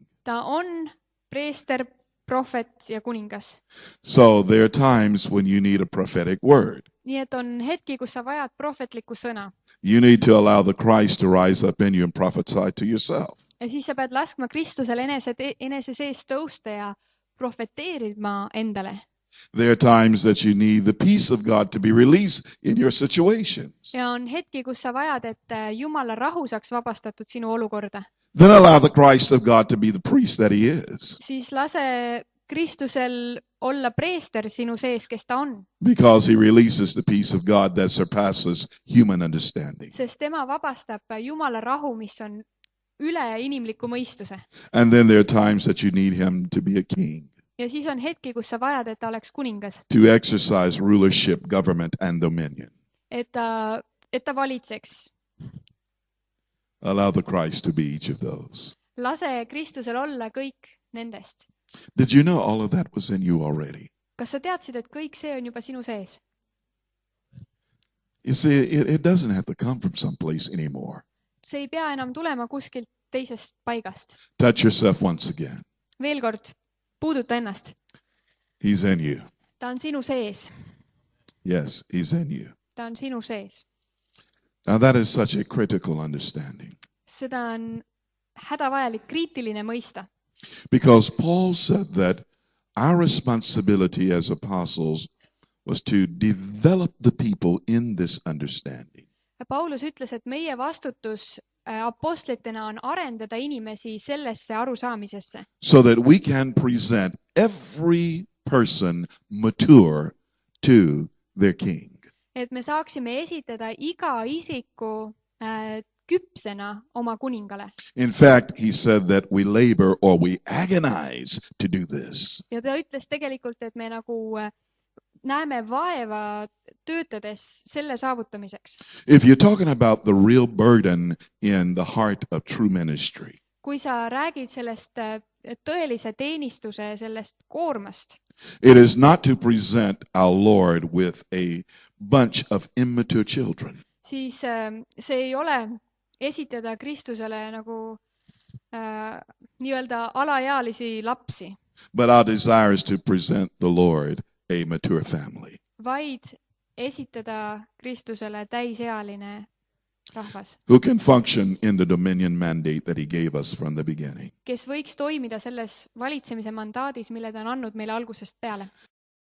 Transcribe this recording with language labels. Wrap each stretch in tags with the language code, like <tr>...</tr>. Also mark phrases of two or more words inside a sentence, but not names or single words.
<et>Ta on preester, prohvet ja kuningas.</et> <en>So there are times when you need a prophetic word.</en> <et>Nii et on hetki, kus sa vajad prohvetlikku sõna.</et> <en>You need to allow the Christ to rise up in you and prophesy to yourself.</en> <et>Ja siis sa pead laskma Kristusel enese sees tõusta ja profeteerima endale.</et> <en>There are times that you need the peace of God to be released in your situations.</en> <et>Ja on hetki, kus sa vajad, et Jumala rahu saaks vabastatud sinu olukorda.</et> <en>Then allow the Christ of God to be the priest that he is.</en> <et>Siis lase Kristusel olla preester sinu sees, kes ta on.</et> <en>Because he releases the peace of God that surpasses human understanding.</en> <et>Sest tema vabastab Jumala rahu, mis on üle inimliku mõistuse.</et> <en>And then there are times that you need him to be a king.</en> <et>Ja siis on hetki, kus sa vajad, et ta oleks kuningas.</et> <en>To exercise rulership, government, and dominion.</en> <et>Et ta valitseks.</et> <en>Allow the Christ to be each of those.</en> <et>Lase Kristusel olla kõik nendest.</et> <en>Did you know all of that was in you already?</en> <et>Kas sa teadsid, et kõik see on juba sinu sees?</et> <en>You see, it doesn't have to come from someplace anymore.</en> <et>See ei pea enam tulema kuskilt teisest paigast.</et> <en>Touch yourself once again.</en> <et>Veel kord, puuduta ennast.</et> <en>He's in you.</en> <et>Ta on sinu sees.</et> <en>Yes, he's in you.</en> <et>Ta on sinu sees.</et> <en>Now that is such a critical understanding.</en> <et>Seda on hädavajalik kriitiline mõista.</et> <en>Because Paul said that our responsibility as apostles was to develop the people in this understanding.</en> <et>Paulus ütles, et meie vastutus apostlitena on arendada inimesi sellesse arusaamisesse.</et> <en>So that we can present every person mature to their king.</en> <et>Et me saaksime esitada iga isiku küpsena oma kuningale.</et> <en>In fact, he said that we labor or we agonize to do this.</en> <et>Ja ta ütles tegelikult, et me nagu näeme vaeva töötades selle saavutamiseks.</et> <en>If you're talking about the real burden in the heart of true ministry,</en> <et>Kui sa räägid sellest tõelise teenistuse sellest koormast,</et> <en>it is not to present our Lord with a bunch of immature children.</en> <et>Siis see ei ole esitada Kristusele nagu nii-öelda alaealisi lapsi,</et> <en>But our desire is to present the Lord a mature family.</en> <et>vaid esitada Kristusele täisealine rahvas,</et> <en>Who can function in the dominion mandate that he gave us from the beginning.</en> <et>kes võiks toimida selles valitsemise mandaadis, mille ta on andnud meile algusest peale.</et>